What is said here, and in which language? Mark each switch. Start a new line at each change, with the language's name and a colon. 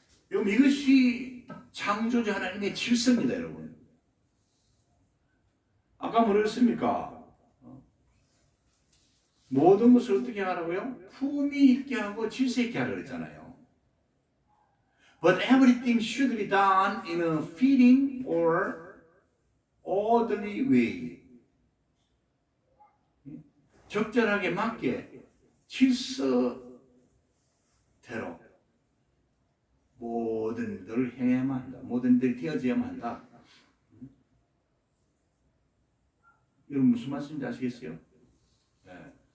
Korean: 여러분, 이것이 창조주 하나님의 질서입니다, 여러분. 아까 뭐라 했습니까? 모든 것을 어떻게 하라고요? 품위 있게 하고 질서 있게 하라고 했잖아요.
English: But everything should be done in a fitting or orderly way.
Korean: 적절하게 맞게 질서대로 모든 일들을 행해야만 한다. 모든 일들이 되어져야만 한다. 여러분 무슨 말씀인지 아시겠어요? 네.